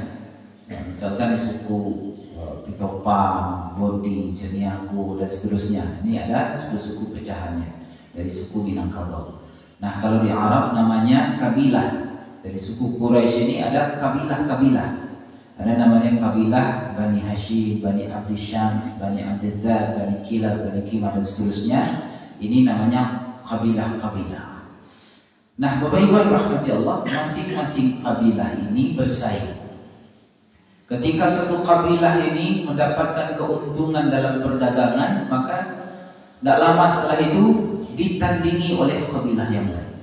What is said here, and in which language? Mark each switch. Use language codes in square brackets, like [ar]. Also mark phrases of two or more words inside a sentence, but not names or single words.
[id] Ya, misalkan suku Pitopang, Bodi, Ceniaku dan seterusnya. Ini ada suku-suku pecahannya dari suku Minangkabau. Nah, kalau di Arab namanya kabilah. Dari suku Quraisy ini ada kabilah-kabilah. Ada namanya kabilah Bani Hashim, Bani Abdi Syams, Bani Abdiddar, Bani Kilab, Bani Kimah dan seterusnya. Ini namanya kabilah-kabilah. Nah, Bapak Ibu yang rahmati Allah, masing-masing kabilah ini bersaing. Ketika satu kabilah ini mendapatkan keuntungan dalam perdagangan, maka tidak lama setelah itu ditandingi oleh kabilah yang lain.